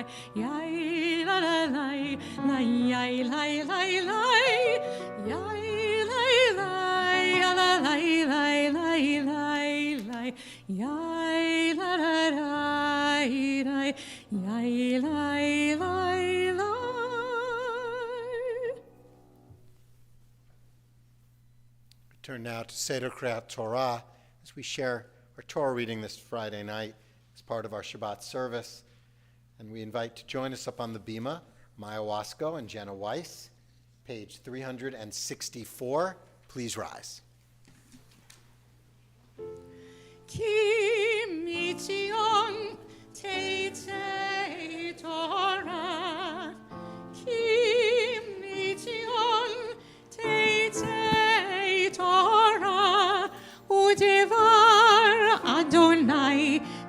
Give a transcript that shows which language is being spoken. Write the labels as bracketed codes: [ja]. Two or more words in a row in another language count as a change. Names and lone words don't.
[en] Yai la la lai, lai yai lai lai lai. Yai lai lai, ya la lai lai lai lai lai. Yai la la lai lai, yai lai lai lai. Turn now to [he] Seder Kriyat Torah, [en] as we share our Torah reading this Friday night as part of our Shabbat service. And we invite to join us up on the Bima, Maya Wasco and Jenna Weiss, page 364. Please rise. [he] כי מציון תצא תורה, כי מציון תצא תורה, ודבר אדוני